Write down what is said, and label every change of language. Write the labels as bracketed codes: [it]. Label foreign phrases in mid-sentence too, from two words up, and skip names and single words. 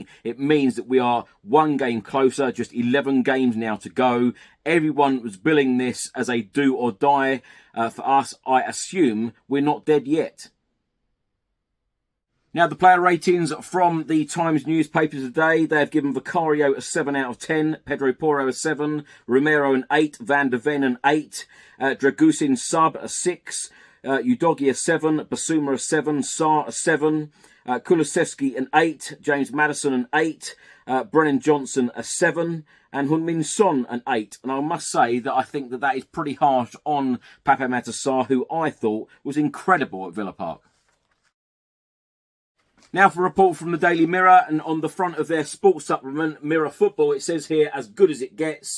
[en] It means that we are 1 game closer, just 11 games now to go. Everyone was billing this as a do or die. For us, I assume we're not dead yet. Now, the player ratings from the Times newspaper today, they have given Vicario a 7 out of 10, Pedro Porro a 7, Romero an 8, Van de Ven an 8, Dragusin sub a 6, Udogie a 7, Basuma a 7, Sarr a 7, Kulusevski an 8, James Maddison an 8, Brennan Johnson a 7, and Heung-min Son an 8. And I must say that I think that is pretty harsh on Pape Matar Sarr, who I thought was incredible at Villa Park. Now for a report from the Daily Mirror, and on the front of their sports supplement, Mirror Football, it says here, as good as it gets.